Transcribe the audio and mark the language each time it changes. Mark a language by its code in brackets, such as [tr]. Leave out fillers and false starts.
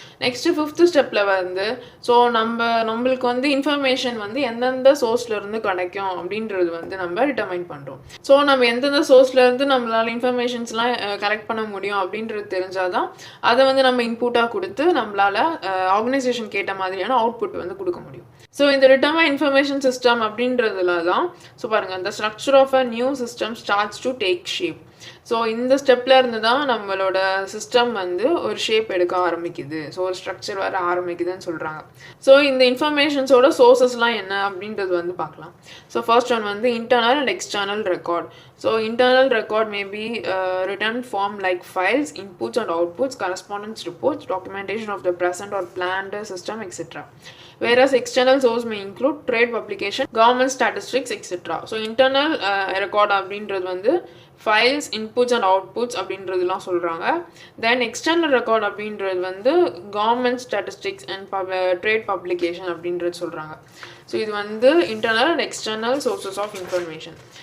[ta] Next fifth ஸ்டெப்பில் வந்து so நம்மளுக்கு வந்து இன்ஃபர்மேஷன் வந்து எந்தெந்த சோர்ஸ்லேருந்து கிடைக்கும் அப்படின்றது வந்து நம்ம டிட்டர்மைன் பண்ணுறோம். ஸோ நம்ம எந்தெந்த சோர்ஸ்லேருந்து நம்மளால் இன்ஃபர்மேஷன்ஸ்லாம் கலெக்ட் பண்ண முடியும் அப்படின்றது தெரிஞ்சால் தான் அதை வந்து நம்ம இன்புட்டாக கொடுத்து நம்மளால் ஆர்கனைசேஷன் கேட்ட மாதிரியான அவுட்புட் வந்து கொடுக்க முடியும். ஸோ இந்த டிட்டர்மைன் இன்ஃபர்மேஷன் சிஸ்டம் அப்படின்றதுல தான் ஸோ பாருங்கள், [en] the structure of a new system starts to take shape. [ta] So இந்த ஸ்டெப்பில் இருந்து தான் நம்மளோட சிஸ்டம் வந்து ஒரு ஷேப் எடுக்க ஆரம்பிக்குது, ஸோ ஒரு ஸ்ட்ரக்சர் வர ஆரம்பிக்குதுன்னு சொல்கிறாங்க. ஸோ இந்த இன்ஃபர்மேஷன்ஸோட சோர்சஸ்லாம் என்ன அப்படின்றது வந்து பார்க்கலாம். [en] So first one வந்து internal and external record. So internal record may be written form like files, inputs and outputs, correspondence reports, documentation of the present or planned system, etc. Whereas external source may include trade publication, government statistics, etc. So internal record [ta] அப்படின்றது வந்து files, inputs and outputs அப்படின்றதுலாம் சொல்கிறாங்க. தென் external record அப்படின்றது வந்து government statistics and trade publication அப்படின்றது சொல்கிறாங்க. So இது வந்து internal and external sources of information.